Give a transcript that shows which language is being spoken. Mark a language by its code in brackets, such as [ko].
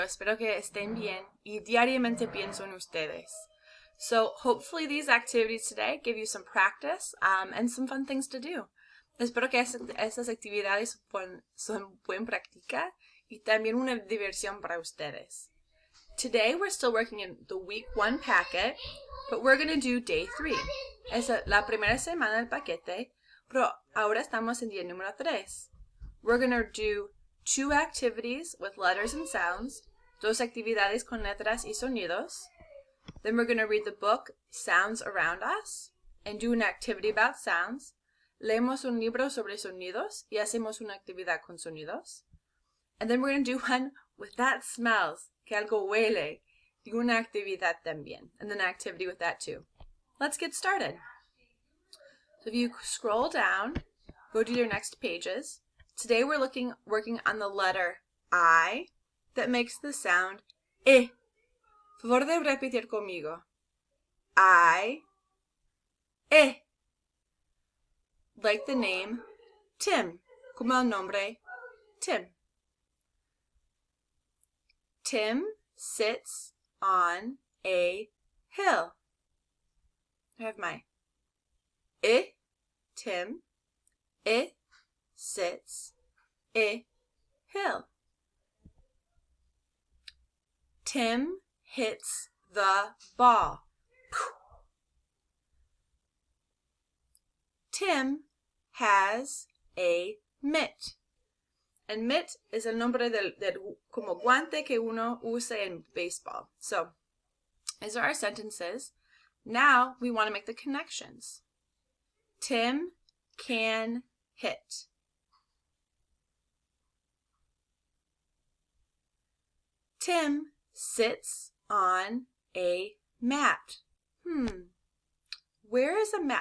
[es] Espero que estén bien y diariamente pienso en ustedes. [en] So hopefully these activities today give you some practice and some fun things to do. [es] Espero que estas actividades son buena práctica y también una diversión para ustedes. [en] Today we're still working in the week 1 packet, but we're going to do day 3. [es] Es la primera semana del paquete, pero ahora estamos en día número 3. [en] We're going to do 2 activities with letters and sounds, [es] dos actividades con letras y sonidos. [en] Then we're going to read the book Sounds Around Us and do an activity about sounds. [es] Leemos un libro sobre sonidos y hacemos una actividad con sonidos. [en] And then we're going to do one with that smells, [es] que algo huele, y una actividad también, [en] and then an activity with that too. Let's get started. So if you scroll down, go to your next pages. Today we're working on the letter I that makes the sound E. [es] Favor de repetir conmigo. I, E. [en] Like the name Tim, [es] como el nombre Tim. [en] Tim sits on a hill. I have my Tim, sits, hill. Tim hits the ball. Tim has a mitt. And [es] mitt es el nombre del como guante que uno usa en baseball. [en] So, these are our sentences. Now, we want to make the connections. Tim can hit. Tim sits on a mat. Where is a mat?